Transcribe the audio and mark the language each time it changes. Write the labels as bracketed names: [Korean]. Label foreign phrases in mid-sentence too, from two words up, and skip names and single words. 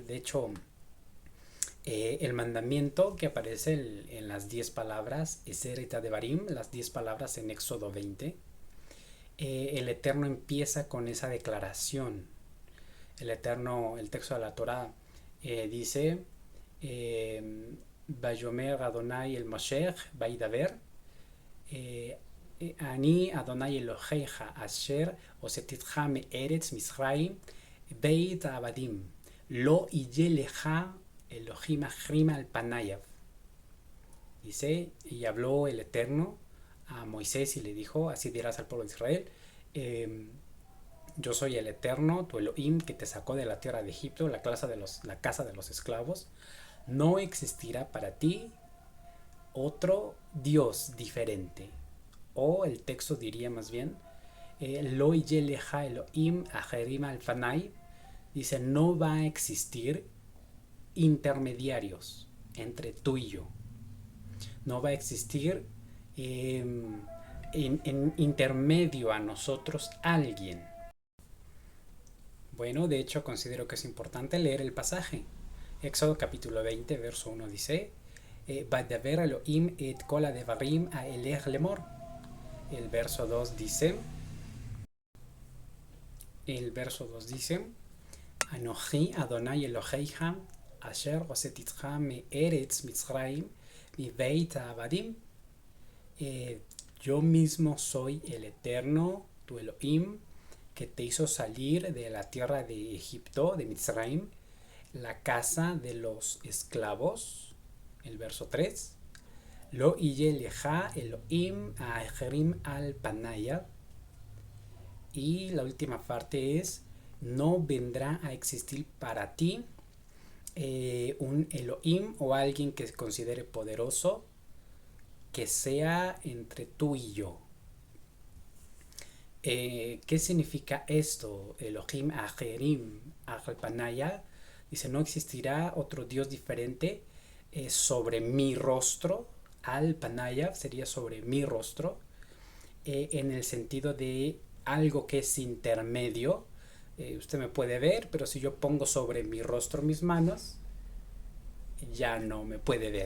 [Spanish] De hecho, el mandamiento que aparece en las 10 palabras, [Hebrew] עשר דברים, [Spanish] las 10 palabras en Éxodo 20, el Eterno empieza con esa declaración. El Eterno, el texto de la Torá, dice, [Hebrew] ויאמר ה' אל משה וידבר אני ה' אלהיך אשר הוצאתיך מארץ מצרים בית עבדים לא יהיה לך אלהים אחרים על פני. [Spanish] Dice, y habló el Eterno a Moisés y le dijo, así dirás al pueblo de Israel, yo soy el Eterno, tu Elohim, que te sacó de la tierra de Egipto, la casa de los esclavos. No existirá para ti otro Dios diferente. O el texto diría más bien, [Hebrew] לא יהיה לך אלהים אחרים על פני. [Spanish] Dice, no va a existir intermediarios entre tú y yo. No va a existir en intermedio a nosotros alguien. Bueno, de hecho considero que es importante leer el pasaje. Éxodo capítulo 20, verso 1 dice, [Hebrew] וידבר אלהים את כל הדברים האלה לאמר. [Spanish] El verso 2 dice, [Hebrew] אנכי ה' אלהיך אשר הוצאתיך מארץ מצרים מבית העבדים. [Spanish] Yo mismo soy el Eterno, tu Elohim, que te hizo salir de la tierra de Egipto, de Mitzrayim, la casa de los esclavos. El verso 3. [Hebrew] לא יהיה לך אלהים אחרים על פני. [Spanish] Y la última parte es, no vendrá a existir para ti un Elohim o alguien que se considere poderoso que sea entre tú y yo. ¿Qué significa esto? [Hebrew] אלהים אחרים על פני. [Spanish] Dice, no existirá otro Dios diferente sobre mi rostro. [Hebrew] על פני [Spanish] sería sobre mi rostro, en el sentido de algo que es intermedio. Usted me puede ver, pero si yo pongo sobre mi rostro mis manos, ya no me puede ver.